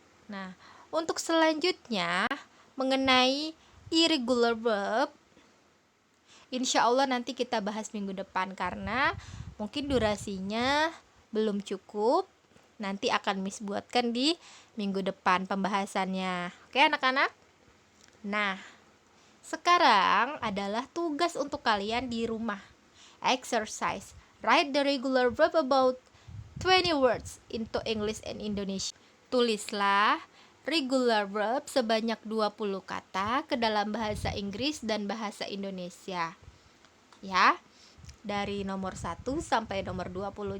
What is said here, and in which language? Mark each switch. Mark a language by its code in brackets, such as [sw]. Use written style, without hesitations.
[id] Nah, untuk selanjutnya mengenai irregular verb, insya Allah nanti kita bahas minggu depan karena mungkin durasinya belum cukup. Nanti akan Miss buatkan di minggu depan pembahasannya. Oke anak-anak? Nah, sekarang adalah tugas untuk kalian di rumah. [en] Exercise. Write the regular verb about 20 words into English and Indonesia. [id] Tulislah regular verb sebanyak 20 kata ke dalam bahasa Inggris dan bahasa Indonesia. Ya, dari nomor 1 sampai nomor 20.